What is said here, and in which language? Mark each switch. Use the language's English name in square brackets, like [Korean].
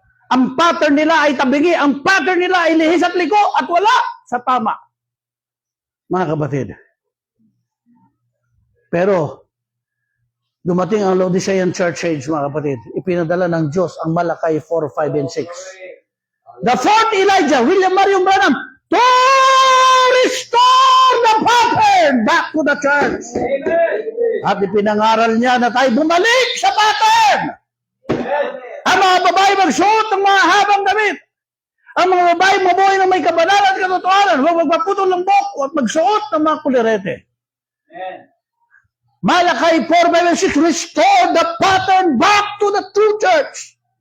[Filipino] Ang pattern nila ay tabingi, ang pattern nila ay lihis at liko at wala sa tama. Mga kapatid. Pero, dumating ang Laodicean Church Age, mga kapatid. Ipinadala ng Diyos ang Malakay 4, 5, and 6. [English] The fourth Elijah, William Marion Branham, to restore the pattern back to the church. [Filipino] At ipinangaral niya na tayo bumalik sa pattern. Ang mga babae magsuot ng mga habang damit. Ang mga babae mabuhay ng may kabanalan at katotohanan. Huwag magpaputol ng buhok at magsuot ng mga kulirete. [English] Malakay 4, 5, and 6, restore the pattern back to the true church.